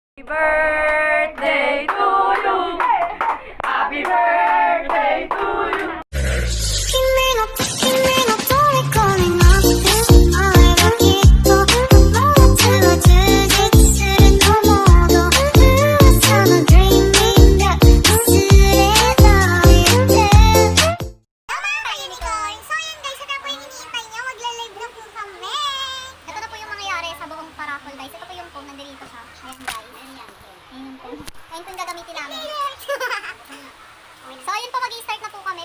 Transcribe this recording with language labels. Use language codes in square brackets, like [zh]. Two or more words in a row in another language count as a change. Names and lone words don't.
[en] birthday to you. Happy birthday to you. [ja] 君の虜になって会えばきっと夏は充実すると思うと噂の dreaming が忘れないで [tl] Hello mga ka-unicorn! So yun guys, ito na po yung hinihintay nyo. Magla-live na po kami. Ito na po yung mangyayari sa buong paraffle guys. Ito po yung phone, nandito siya. Ayan guys. Ayan yung phone. Ayan po yung gagamitin namin. So yun po, mag-i-start na po kami.